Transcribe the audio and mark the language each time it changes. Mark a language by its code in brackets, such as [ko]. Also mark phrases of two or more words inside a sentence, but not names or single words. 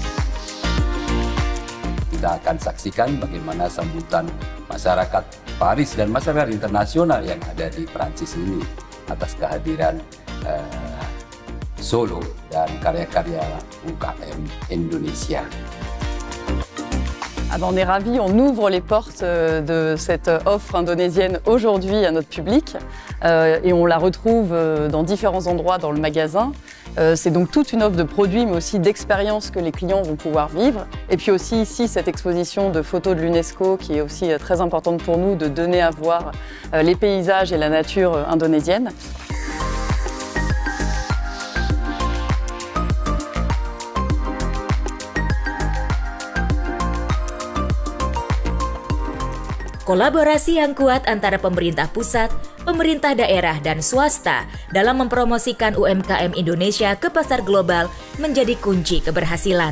[id] Kita akan saksikan bagaimana sambutan masyarakat Paris dan masyarakat internasional yang ada di Prancis ini atas kehadiran Solo dan karya-karya UMKM Indonesia. [fr] Ah ben on est ravis, on ouvre les portes de cette offre indonésienne aujourd'hui à notre public et on la retrouve dans différents endroits dans le magasin. C'est donc toute une offre de produits mais aussi d'expériences que les clients vont pouvoir vivre. Et puis aussi ici cette exposition de photos de l'UNESCO qui est aussi très importante pour nous de donner à voir les paysages et la nature indonésienne. [id] Kolaborasi yang kuat antara pemerintah pusat, pemerintah daerah, dan swasta dalam mempromosikan UMKM Indonesia ke pasar global menjadi kunci keberhasilan.